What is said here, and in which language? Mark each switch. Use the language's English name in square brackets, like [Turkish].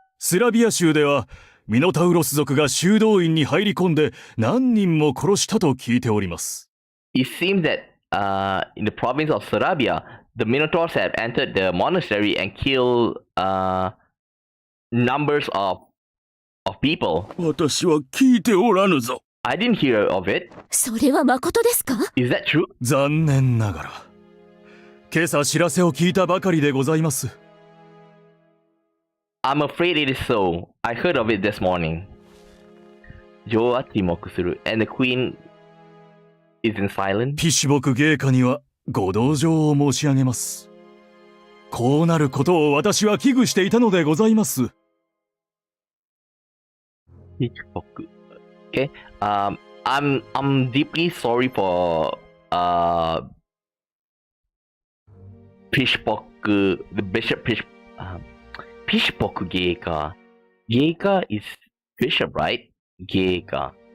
[Japanese] スラビア州ではミノタウロス族が修道院に入り込んで何人も殺したと聞いております。 [English] It seems that in the province of Sarabia, the Minotaurs have entered the monastery and killed numbers of people. [Japanese] 私は聞いておらぬぞ。 [English] I didn't hear of it. [Japanese] それは誠ですか？ [English] Is that true? [Japanese] 残念ながら。今朝知らせを聞いたばかりでございます。 [English] I'm afraid it is so. I heard of it this morning. [Japanese] 女王は沈黙する。 [English] And the queen is in silence. [Japanese] ピシュボク芸家にはご同情を申し上げます。こうなることを私は危惧していたのでございます。ピシュボク。 [English] Okay. I'm deeply sorry for Pishbok, the bishop Pishbok Geika. Geika is bishop, right? Geika.